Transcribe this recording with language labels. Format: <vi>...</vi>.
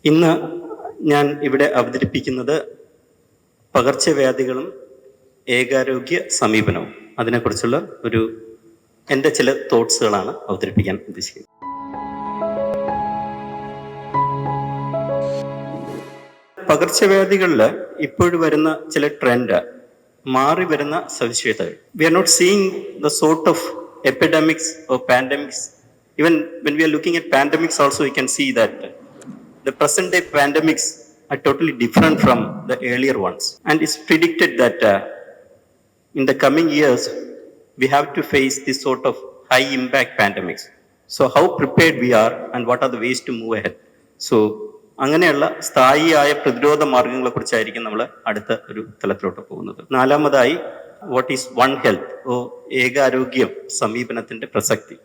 <ml>ഇന്ന് ഞാൻ ഇവിടെ അവതരിപ്പിക്കുന്നത് പകർച്ചവ്യാധികളും ഏകാരോഗ്യ സമീപനവും അതിനെക്കുറിച്ചുള്ള എൻ്റെ ചില തോട്ട്സുകളാണ് അവതരിപ്പിക്കാൻ ഉദ്ദേശിക്കുന്നത്. പകർച്ചവ്യാധികളിൽ ഇപ്പോഴും വരുന്ന ചില ട്രെൻഡ്, മാറി വരുന്ന സവിശേഷതകൾ.</ml> <en>We are not seeing the sort of epidemics or pandemics. Even when we are looking at pandemics also, we can see that the present day pandemics are totally different from the earlier ones. And it's predicted that in the coming years, we have to face this sort of high impact pandemics. So how prepared we are and what are the ways to move ahead.</en> <ml>So അങ്ങനെയുള്ള സ്ഥായിയായ പ്രതിരോധ മാർഗങ്ങളെ കുറിച്ചായിരിക്കും നമ്മൾ അടുത്ത ഒരു തലത്തിലോട്ട് പോകുന്നത്. നാലാമതായി,</ml> <en>what is one health</en> <ml>ഓ ഏകാരോഗ്യം സമീപനത്തിന്റെ പ്രസക്തി.</ml>